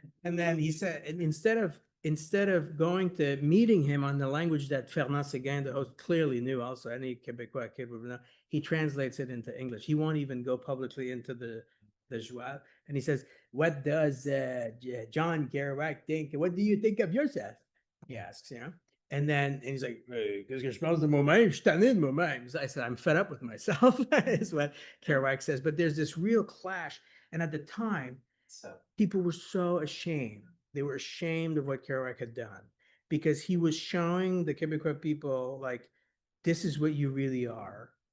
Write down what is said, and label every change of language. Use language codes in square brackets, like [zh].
[en] And then he said, and instead of going to meeting him on the language that Fernand Séguin, the host, clearly knew, also any Quebecois kid would know, he translates it into English. He won't even go publicly into the the Joie, and he says, "What does John Kerouac think? What do you think of yourself?" He asks, you know. [fr] And he's like, "Qu'est-ce que je pense de moi-même? Je suis tanné de moi-même." [en] I said, "I'm fed up with myself," is what Kerouac says. But there's this real clash. And at the time, people were so ashamed. They were ashamed of what Kerouac had done because he was showing the Quebecois people, like, this is what you really are.